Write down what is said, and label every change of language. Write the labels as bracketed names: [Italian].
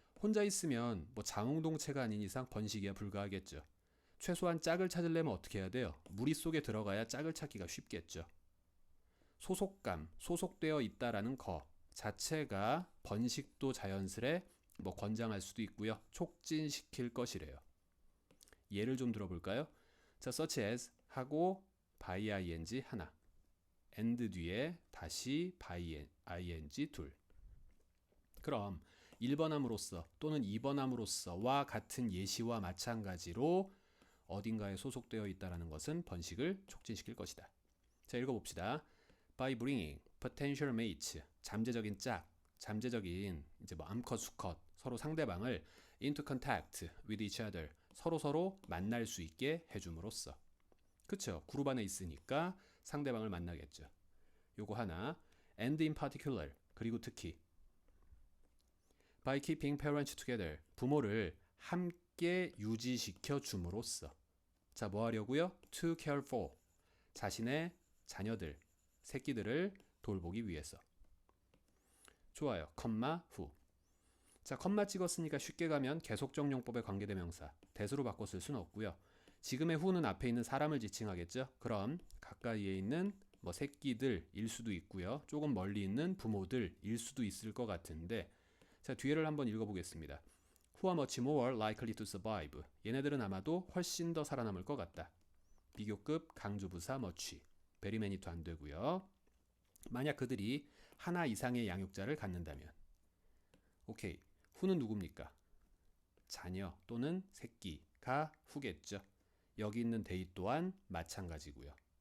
[Korean] 혼자 있으면 뭐 장운동체가 아닌 이상 번식이야 불가하겠죠. 최소한 짝을 찾으려면 어떻게 해야 돼요? 무리 속에 들어가야 짝을 찾기가 쉽겠죠. 소속감, 소속되어 있다라는 거 자체가 번식도 자연스레 뭐 권장할 수도 있고요. 촉진시킬 것이래요. 예를 좀 들어볼까요? 자, such as 하고 by ing 하나, and 뒤에 다시 by ing 둘. 그럼 1번함으로써 또는 2번함으로써와 같은 예시와 마찬가지로 어딘가에 소속되어 있다는 것은 번식을 촉진시킬 것이다. 자, 읽어봅시다. [English] By bringing potential mates, [Korean] 잠재적인 짝, 잠재적인 이제 뭐 암컷, 수컷, 서로 상대방을 [English] into contact with each other, [Korean] 서로 만날 수 있게 해줌으로써. 그쵸? 그룹 안에 있으니까 상대방을 만나겠죠. 요거 하나. [English] And in particular, [Korean] 그리고 특히 [English] by keeping parents together, [Korean] 부모를 함께 유지시켜 줌으로써. 자, 뭐 하려고요? [English] To care for, [Korean] 자신의 자녀들, 새끼들을 돌보기 위해서. 좋아요. 컴마 후. 자, 컴마 찍었으니까 쉽게 가면 계속적용법의 관계대명사 대수로 바꿔 쓸 수는 없고요. 지금의 후는 앞에 있는 사람을 지칭하겠죠. 그럼 가까이에 있는 뭐 새끼들일 수도 있고요. 조금 멀리 있는 부모들일 수도 있을 것 같은데, 자, 뒤에를 한번 읽어보겠습니다. [English] Who are much more likely to survive. [Korean] 얘네들은 아마도 훨씬 더 살아남을 것 같다. 비교급 강조부사 much. very many도 안 되고요. 만약 그들이 하나 이상의 양육자를 갖는다면. 오케이. 후는 누굽니까? 자녀 또는 새끼가 후겠죠. 여기 있는 they 또한 마찬가지고요.